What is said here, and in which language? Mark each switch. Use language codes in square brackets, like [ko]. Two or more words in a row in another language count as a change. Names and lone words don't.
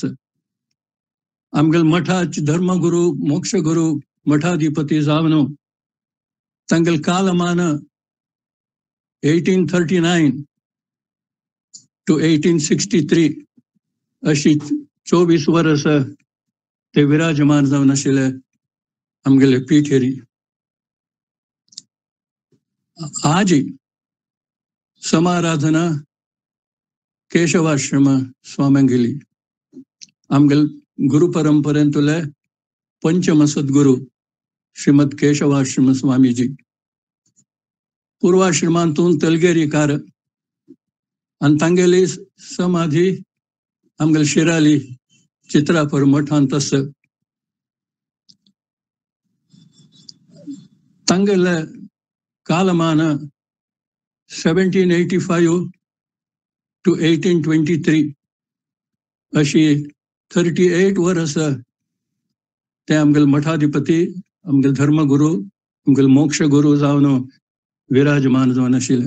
[kok] आमगेल मठाचे धर्मगुरु मोक्षगुरु मठाधिपती जावन तांगेल कालमान 1839 to 1863 अशी 24 वर्स ते विराजमान जावन आशिल्ले आमगेले पिठेरी. आज समाराधना केशवाश्रम स्वाम्यांगेली. आमगेल गुरु परंपरेंतुले पंचम सद्गुरु श्रीमद केशवाश्रम स्वामीजी. पूर्वाश्रमांतून तलगेरीकार आणि तांगेली समाधी आमगेल शिराली चित्रापर मठांत आसा. तांगेले कालमान 1785 to 1823 अशी 38 वर्स ते आमगेल मठाधिपती आमगेल धर्मगुरु आमगेल मोक्षगुरु जावन विराजमान जावन आशिल्ले.